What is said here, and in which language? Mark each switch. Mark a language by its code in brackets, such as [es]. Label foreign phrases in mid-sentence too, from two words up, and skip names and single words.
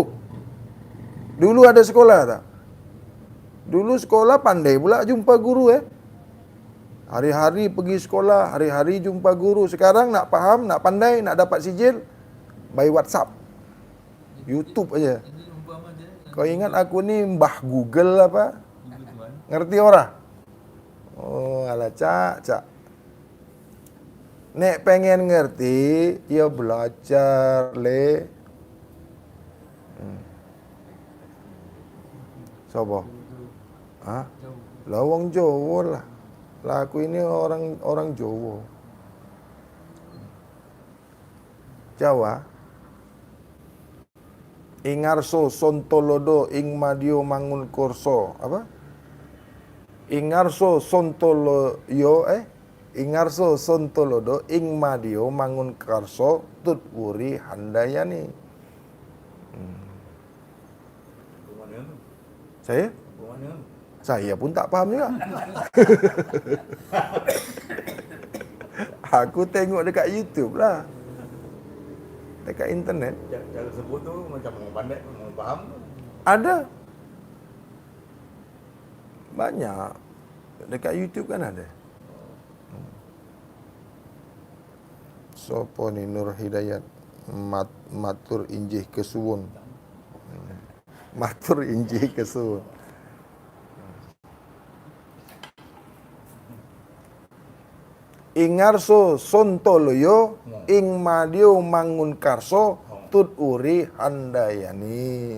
[ms] Dulu ada sekolah tak? Dulu sekolah pandai pula jumpa guru Hari-hari pergi sekolah, hari-hari jumpa guru. Sekarang nak faham, nak pandai, nak dapat sijil by WhatsApp, YouTube aja. Kau ingat aku ni mbah Google apa? Ngerti orang? Oh, alah cak. [jv] Nek pengen ngerti, ya belajar le. [ms] Siapa? [jv] Ha? Lah wong Jawa lah. [ms] Lah aku ini orang Jawa. Jawa. [jv] Ingarso sontolodo ing madio mangun kurso. [ms] Apa? [jv] Ingarso sontoloyo Ingarso sontolodo ing madio mangun karso tut wuri handayani. [ms] Saya pun tak faham juga. Aku tengok dekat YouTube lah. Dekat internet. Cara sebut tu macam orang pandai, orang faham. Ada. Banyak. Dekat YouTube kan ada. Sopo ni Nur Hidayat [jv] matur injih kesuwun. Matur injih kesuwun. Ingarso sontoloyo ing madio mangun karso tut uri handayani.